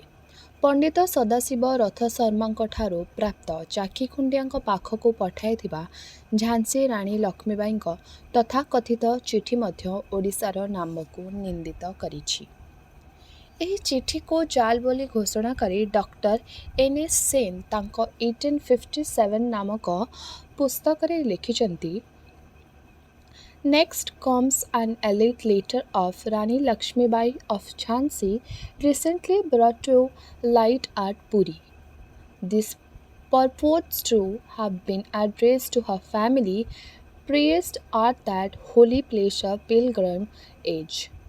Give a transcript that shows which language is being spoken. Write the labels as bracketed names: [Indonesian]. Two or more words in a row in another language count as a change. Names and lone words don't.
[Odia] ପଣ୍ଡିତ ସଦାଶିବ ରଥଶର୍ମାଙ୍କଠାରୁ ପ୍ରାପ୍ତ ଚାଖିଖୁଣ୍ଡିଆଙ୍କ ପାଖକୁ ପଠାଇଥିବା ଝାନ୍ସୀ ରାଣୀ ଲକ୍ଷ୍ମୀବାଈଙ୍କ ତଥାକଥିତ ଚିଠି ମଧ୍ୟ ଓଡ଼ିଶାର ନାମକୁ ନିନ୍ଦିତ କରିଛି। ଏହି ଚିଠିକୁ ଜାଲ୍ ବୋଲି ଘୋଷଣା କରି ଡକ୍ଟର ଏନ୍.ଏସ୍. ସେନ୍ ତାଙ୍କ 1857 ନାମକ ପୁସ୍ତକରେ ଲେଖିଛନ୍ତି, [English] Next comes an elite letter of Rani Lakshmibai of Jhansi, recently brought to light at Puri. This purports to have been addressed to her family, priest at that holy place of pilgrimage.